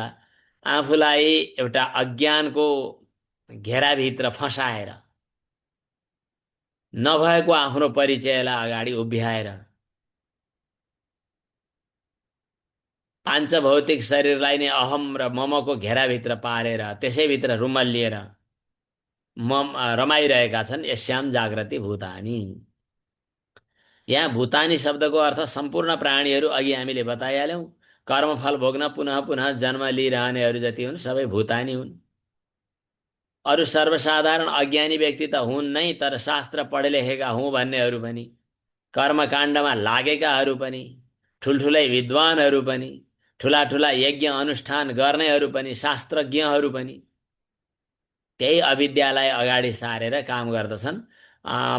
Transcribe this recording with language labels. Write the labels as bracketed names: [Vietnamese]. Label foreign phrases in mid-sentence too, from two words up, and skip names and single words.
[Nepali] आफूलाई एउटा अज्ञानको घेराभित्र फसाएर, नभएको आफ्नो परिचयलाई अगाडि उभ्याएर, पाञ्चभौतिक शरीरलाई नै अहम र ममको घेराभित्र पारेर त्यसैभित्र रुमल्लिएर रमाइरहेका छन्। [Sanskrit] यस्याम जागृति भूतानि। [Nepali] यहाँ भूतानी शब्दको अर्थ सम्पूर्ण प्राणीहरू, अघि हामीले बताइहाल्यौँ, कर्मफल भोग्न पुनः पुनः जन्म लिइरहनेहरू जति हुन् सबै भूतानी हुन्। अरू सर्वसाधारण अज्ञानी व्यक्ति त हुन् नै, तर शास्त्र पढे लेखेका हुँ भन्नेहरू पनि, कर्मकाण्डमा लागेकाहरू पनि, ठुल्ठुलै विद्वानहरू पनि, ठुला ठुला यज्ञ अनुष्ठान गर्नेहरू पनि, शास्त्रज्ञहरू पनि त्यही अविद्यालाई अगाडि सारेर काम गर्दछन्।